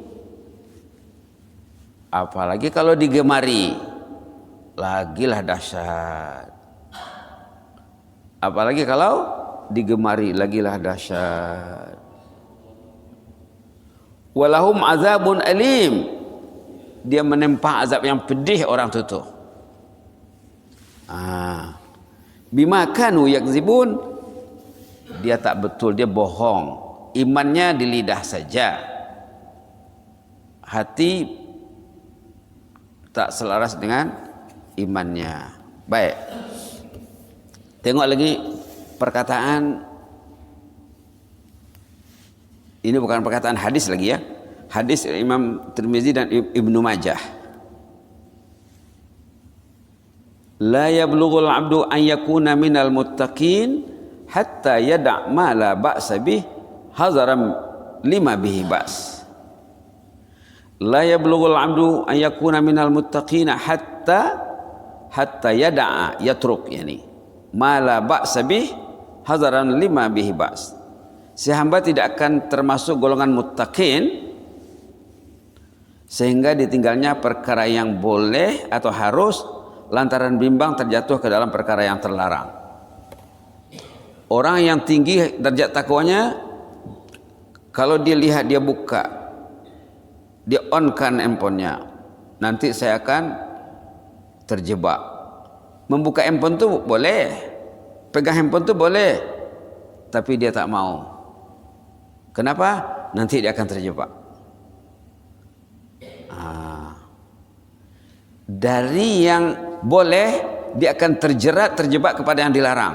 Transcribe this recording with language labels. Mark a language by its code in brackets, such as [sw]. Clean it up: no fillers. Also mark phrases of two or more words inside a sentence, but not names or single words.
[ms] Apalagi kalau digemari, lagilah dahsyat. Apalagi kalau digemari lagilah dahsyat. [ar] ولهم عذاب أليم, [ms] dia menempa azab yang pedih orang itu. [ar] بما كانوا يكذبون, [ms] dia tak betul, dia bohong. Imannya di lidah saja, hati tak selaras dengan imannya. Baik, tengok lagi perkataan. Ini bukan perkataan hadis lagi ya. Hadis Imam Tirmizi dan Ibnu Majah. [ar] لا يبلغ العبد أن يكون من المتقين حتى يدع ما لا بأس به حذرا لما به بأس. لا يبلغ العبد أن يكون من المتقين حتى يدع يترك يعني ما لا بأس به حذرا لما به بأس. [ms] Si hamba tidak akan termasuk golongan muttaqin sehingga ditinggalnya perkara yang boleh atau harus lantaran bimbang terjatuh ke dalam perkara yang terlarang. Orang yang tinggi derajat takwanya, kalau dia lihat, dia buka, dia on-kan handphonenya, nanti saya akan terjebak. Membuka handphone tu boleh, pegang handphone tu boleh, tapi dia tak mau. Kenapa? Nanti dia akan terjebak. Dari yang boleh, dia akan terjebak kepada yang dilarang.